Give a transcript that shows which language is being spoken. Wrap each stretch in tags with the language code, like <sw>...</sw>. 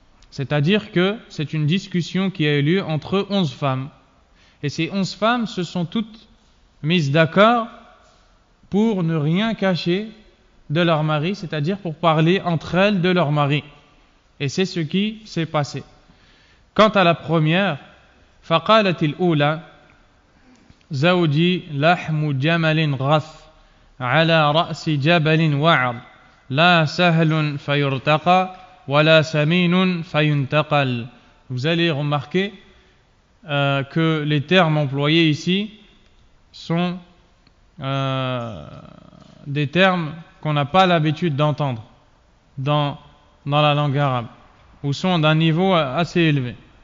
<fr>C'est-à-dire que c'est une discussion qui a eu lieu entre 11 femmes. Et ces 11 femmes se sont toutes mises d'accord pour ne rien cacher de leur mari, c'est-à-dire pour parler entre elles de leur mari. Et c'est ce qui s'est passé. Quant à la première,</fr> <ar>فقالت الأولى زوجي لحم جمل غث على رأس جبل وعر لا سهل فيرتقى ولا سمين فينتقل.</ar> <fr>Vous allez remarquer que les termes employés ici sont des termes qu'on n'a pas l'habitude d'entendre dans la langue arabe, ou sont d'un niveau assez élevé.</fr>